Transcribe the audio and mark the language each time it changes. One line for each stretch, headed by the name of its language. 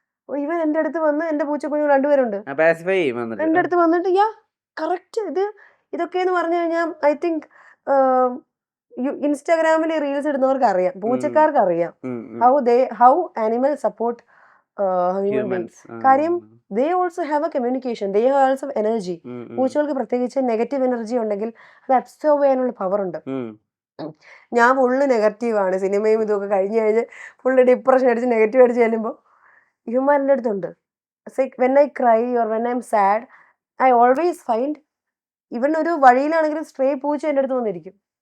Malayalam: ഇവൻ എന്റെ അടുത്ത് വന്ന്, എന്റെ പൂച്ചക്കുഞ്ഞു 2 പേരുണ്ട്, എന്റെ അടുത്ത് വന്നിട്ട് കറക്റ്റ് ഇതൊക്കെയെന്ന് പറഞ്ഞു കഴിഞ്ഞാൽ
English: I think
Malayalam: ഇൻസ്റ്റാഗ്രാമിൽ റീൽസ് ഇടുന്നവർക്ക് അറിയാം, പൂച്ചക്കാർക്ക് അറിയാം
English: How animal support human beings.
Malayalam: കാര്യം
English: they also have a communication, they have also energy.
Malayalam: പൂച്ചകൾക്ക് പ്രത്യേകിച്ച് നെഗറ്റീവ് എനർജി ഉണ്ടെങ്കിൽ അത് അബ്സോർബ് ചെയ്യാനുള്ള പവർ ഉണ്ട്. ഞാൻ ഫുള്ള് നെഗറ്റീവാണ്, സിനിമയും ഇതൊക്കെ കഴിഞ്ഞ് ഫുള്ള് ഡിപ്രഷൻ അടിച്ച് നെഗറ്റീവ് അടിച്ച് ചെല്ലുമ്പോൾ ഹ്യൂമൻ്റെ അടുത്തുണ്ട്.
English: when I cry or when I am sad, I always find
Malayalam: ഇവൻ ഒരു വഴിയിലാണെങ്കിലും സ്ട്രേ പൂച്ച എൻ്റെ അടുത്ത് വന്നിരിക്കും.